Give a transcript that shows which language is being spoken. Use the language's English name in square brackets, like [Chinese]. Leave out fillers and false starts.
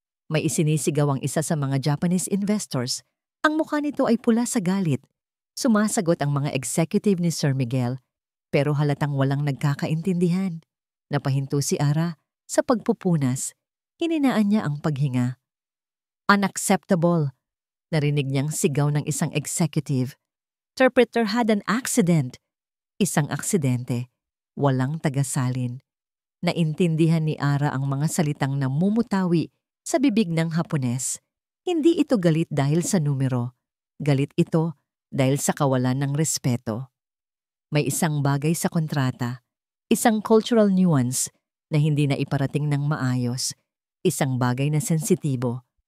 [Filipino] May isinisigaw ang isa sa mga Japanese investors. Ang mukha nito ay pula sa galit. Sumasagot ang mga executive ni Sir Miguel, pero halatang walang nagkakaintindihan. Napahinto si Ara sa pagpupunas. Hininaan niya ang paghinga. [English] "Unacceptable," [Filipino] narinig niyang sigaw ng isang executive. [English] "Interpreter had an accident." [Filipino] Isang aksidente. Walang tagasalin. Naintindihan ni Ara ang mga salitang namumutawi sa bibig ng Hapones. Hindi ito galit dahil sa numero. Galit ito dahil sa kawalan ng respeto. May isang bagay sa kontrata, isang [English] cultural nuance [Filipino] na hindi na iparating ng maayos, isang bagay na sensitibo.